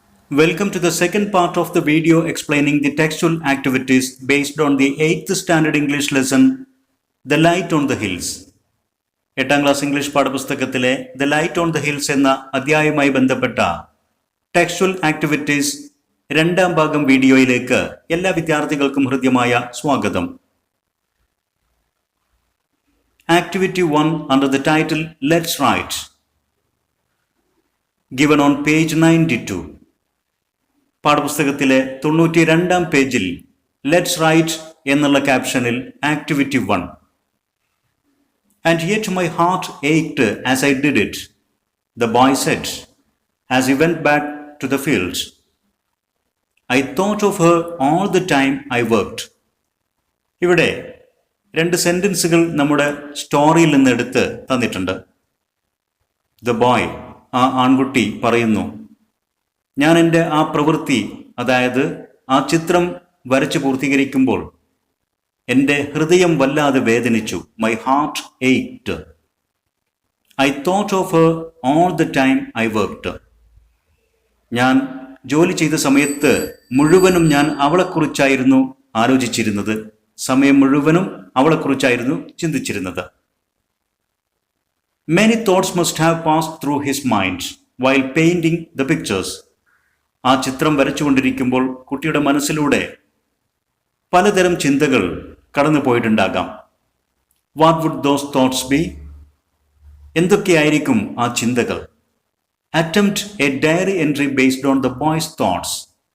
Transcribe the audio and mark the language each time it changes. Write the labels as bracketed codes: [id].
[en] Welcome to the second part of the video explaining the textual activities based on the 8th standard English lesson, The Light on the Hills. [ml] 8ാം class English പാഠപുസ്തകത്തിലെ The Light on the Hills എന്ന അധ്യായവുമായി ബന്ധപ്പെട്ട textual activities രണ്ടാം ഭാഗം വീഡിയോയിലേക്ക് എല്ലാ വിദ്യാർത്ഥികൾക്കും ഹൃദ്യമായ സ്വാഗതം. [en] Activity 1 under the title Let's Write, given on page 92. [ml] പാഠപുസ്തകത്തിലെ 92-ാം പേജിൽ ലെറ്റ്സ് റൈറ്റ് എന്നുള്ള ക്യാപ്ഷനിൽ activity 1. [en] And yet my heart ached as I did it, the boy said, as he went back to the fields. I thought of her all the time I worked. [ml] ഇവിടെ രണ്ട് സെന്റൻസുകൾ നമ്മുടെ സ്റ്റോറിയിൽ നിന്ന് എടുത്ത് തന്നിട്ടുണ്ട്. [en] The boy, [ml] ആ ആൺകുട്ടി പറയുന്നു, ഞാൻ എൻ്റെ ആ പ്രവൃത്തി, അതായത് ആ ചിത്രം വരച്ച് പൂർത്തീകരിക്കുമ്പോൾ എൻ്റെ ഹൃദയം വല്ലാതെ വേദനിച്ചു. [en] My heart ached. I thought of her all the time I worked. [ml] ഞാൻ ജോലി ചെയ്ത സമയത്ത് മുഴുവനും ഞാൻ അവളെക്കുറിച്ചായിരുന്നു ആലോചിച്ചിരുന്നത്. സമയം മുഴുവനും അവളെക്കുറിച്ചായിരുന്നു ചിന്തിച്ചിരുന്നത്. [en] Many thoughts must have passed through his mind while painting the pictures. [ml] ആ ചിത്രം വരച്ചുകൊണ്ടിരിക്കുമ്പോൾ കുട്ടിയുടെ മനസ്സിലൂടെ പലതരം ചിന്തകൾ കടന്നു പോയിട്ടുണ്ടാകാം. [en] What would those thoughts be? [ml] എന്തൊക്കെയായിരിക്കും ആ ചിന്തകൾ? [en] Attempt a diary entry based on the boy's thoughts.